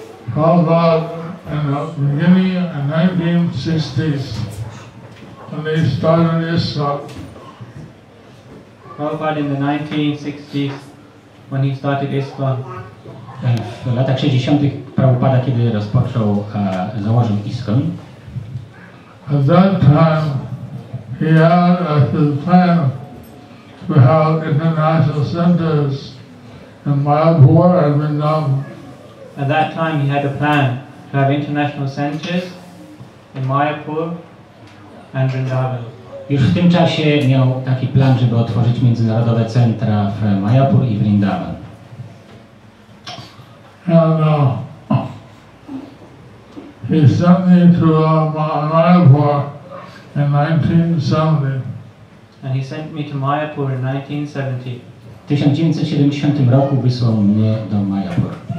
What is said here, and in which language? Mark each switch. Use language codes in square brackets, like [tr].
[en] Prabhupada in the beginning of the 1960s, when they started ISKCON, Prabhupada in the 1960s, when he started ISKCON. [pl] W latach 60. Prabhupada, kiedy założył ISKCON, [en] at that time he had as his plan to have international centers in Mayapur and Vrindavan. At that time he had a plan to have international centers in Mayapur and Vrindavan. [pl] Już w tym czasie miał taki plan, żeby otworzyć międzynarodowe centra w Mayapur i Vrindavan. [en] And he sent me to Mayapur in 1970. And he sent me to Mayapur in 1970. [pl] W 1970 roku wysłał mnie do Mayapur.